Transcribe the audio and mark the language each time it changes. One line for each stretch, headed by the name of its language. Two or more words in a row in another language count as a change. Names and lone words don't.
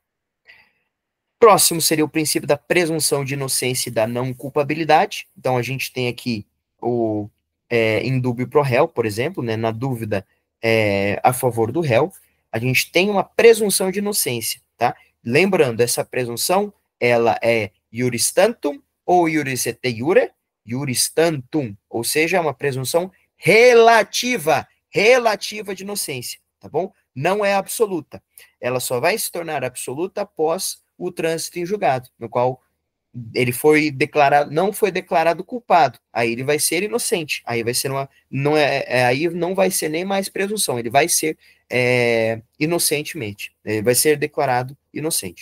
Portuguese: Próximo seria o princípio da presunção de inocência e da não culpabilidade. Então, a gente tem aqui o
Latin: indúbio pro réu,
Portuguese: por exemplo, né, na dúvida a favor do réu, a gente tem uma presunção de inocência, tá? Lembrando, essa presunção, ela é
Latin: iuris tantum
Portuguese: ou
Latin: iuris et iure, iuris tantum,
Portuguese: ou seja, é uma presunção relativa de inocência, tá bom? Não é absoluta. Ela só vai se tornar absoluta após o trânsito em julgado, no qual ele foi declarado, não foi declarado culpado, aí ele vai ser inocente, aí vai ser aí não vai ser nem mais presunção, ele vai ser inocentemente, ele vai ser declarado inocente.